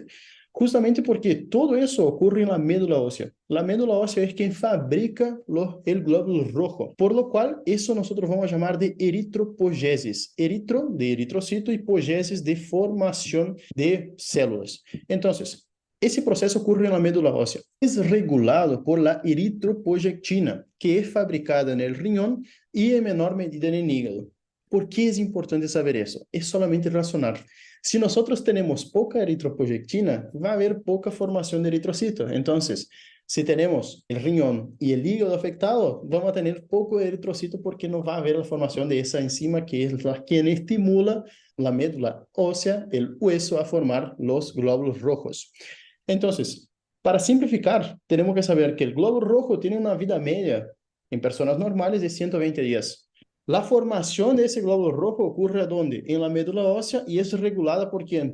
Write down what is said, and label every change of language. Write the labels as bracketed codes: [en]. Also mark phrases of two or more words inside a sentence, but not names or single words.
[es] Justamente porque todo eso ocurre en la médula ósea. La médula ósea es quien fabrica el glóbulo rojo, por lo cual eso nosotros vamos a llamar de eritropoyesis. Eritro de eritrocito y poyesis de formación de células. Entonces, [pt] esse processo ocorre na medula óssea. É regulado [es] por la eritropoyetina, [pt] que é fabricada no riñón e em menor medida no hígado. ¿Por que é importante saber isso? [es] É solamente razonar. [pt] Se nós temos pouca eritropoyetina, vai haver pouca formação de eritrocito. Então, se temos o riñón e o hígado afectado, vamos a ter pouco eritrocito porque não vai haver a formação de essa enzima que é quem estimula [es] la médula ósea, el hueso, a formar los glóbulos rojos. Entonces, para simplificar, tenemos que saber que el glóbulo rojo tiene una vida media en personas normales de 120 días. La formación de ese glóbulo rojo ocurre ¿dónde? En la médula ósea y es regulada ¿por quién?